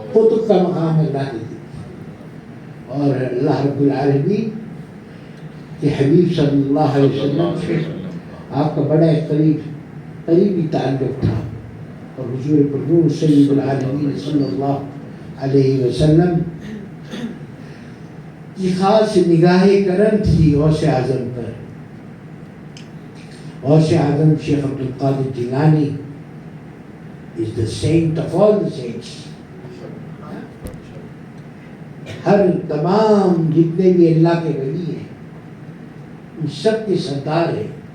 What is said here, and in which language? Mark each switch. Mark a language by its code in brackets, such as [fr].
[ur] قطب کا مقام اللہ نے دیا. اور اللہ رب العالمین کہ حبیب صلی اللہ علیہ وسلم سے آپ کا بڑا قریبی تعلق تھا. اور حضور پرور سید العالمین صلی اللہ علیہ وسلم کی خاص نگاہ کرم تھی غوث اعظم پر. [en] Ghaus Azam Sheikh Abdul Qadir Jilani is the saint of all the saints. [ur] ہر تمام جتنے بھی اللہ کے ولی ہیں ان سب کے سردار ہیں.